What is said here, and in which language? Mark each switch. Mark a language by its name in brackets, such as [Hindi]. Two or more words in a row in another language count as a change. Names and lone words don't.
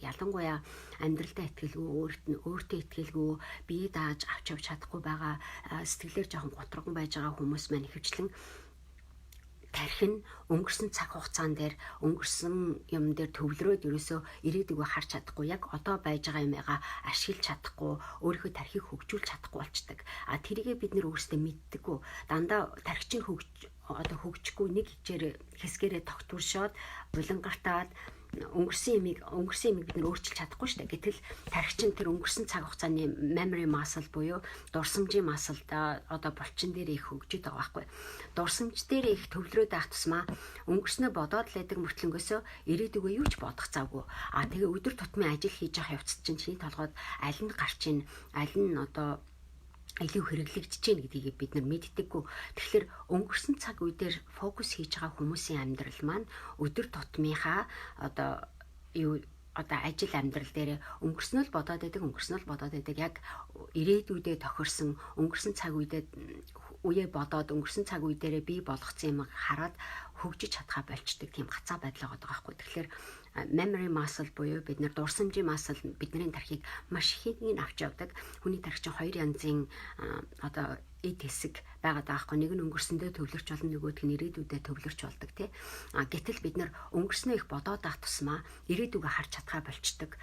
[Mongolian] Ялангуяа амьдралдаа итгэлгүй, өөртөө итгэлгүй, бие дааж авч чадахгүй байгаа сэтгэлээр жоохон готрогон байж байгаа хүмүүс маань ихэвчлэн тархи нь өнгөрсөн цаг хугацаан дээр өнгөрсөн юм дээр төвлөрөөд ерөөсөө ирээдүгөө харж чадахгүй яг одоо байж байгаа юмгаа ашиглаж чадахгүй өөрийнхөө тархийг хөгжүүлж чадахгүй болчдаг. Тэрийгээ бид нэр өөрсдөө мэддэггүй. Дандаа тархи чинь хөгжихгүй нэг хэсгээрээ тогтворшоод булангартаад өнгөрсөн имийг бид нэр өөрчилж чадахгүй шүү дээ. Гэтэл тархичин тэр өнгөрсөн цаг хугацааны [English] memory muscle [Mongolian] буюу дурсамжийн muscle-да одоо булчин дээр их хөгжөд байгаа байхгүй. Дурсамж дээр их төвлөрөөд байх тусмаа өнгөрснөө бодоод л байдаг мөртлөнгөөсөө ирээдүгөө юу ч бодох завгүй. Тэгээ өдөр тутмын ажил хийж явах явцад чинь чиний толгойд аль нь гарч ийн, аль нь одоо илүү хэрэглэгдэж чинь гэдгийг бид нар мэддэггүй. Тэгэхээр өнгөрсөн цаг үе дээр фокус хийж байгаа хүмүүсийн амьдрал маань өдөр тутмынхаа одоо ажил амьдрал дээр өнгөрснөө л бодоод байдаг яг ирээдүйдээ тохирсон өнгөрсөн цаг үеэ бодоод өнгөрсөн цаг үе дээрээ бий болгоцсон юм хараад хөгжиж чадхаа болчдөг тийм гацаа байдал байгаа байхгүй. Тэгэхээр [English] memory muscle [Mongolian] буюу бид нар дурсамжийн muscle бидний тархийг маш ихийг авч явдаг. Хүний тархи чинь хоёр янзын одоо эд хэсэг байгаад байгаа хгүй. Нэг нь өнгөрсөндөө төвлөрч болно, нөгөөх нь ирээдүйдээ төвлөрч болдог тий. Гэтэл бид нар өнгөрснөө их бодоод байх тусмаа ирээдүгөө харж чадхаа болчдөг.